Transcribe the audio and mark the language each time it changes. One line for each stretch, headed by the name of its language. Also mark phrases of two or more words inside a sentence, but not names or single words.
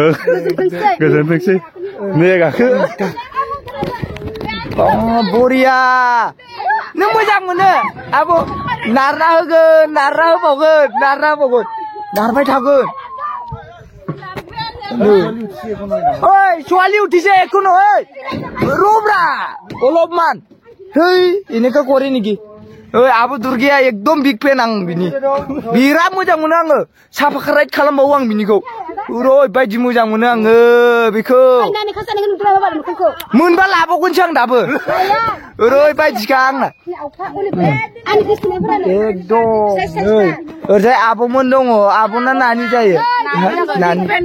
Bodo: गोजोनथोंसै नै गाखो बरिया नों मोजां मोनो आब' नारना होगोन नारना होबावगोन नारबाय थागोन ओइ
Assamese: ছোৱালী উঠিছে একো নহয় ৰ'ব্ৰা অলপমান হেই এনেকা কৰে নেকি
Bodo: ओइ आब' दुर्गाया एकदम
English: big fan
Bodo: आं बिनि बिराद मोजां मोनो आङो साबस्क्राइब खालामबावो आं बिनिखौ ओरैबायदि मोजां मोनो आङो बेखौ मोनबा लाबावगोनसो आं दाबो ओरैबायदिखा आंना एकदम ओरैजाय आब'मोन दङ आब'ना नानि जायो नानि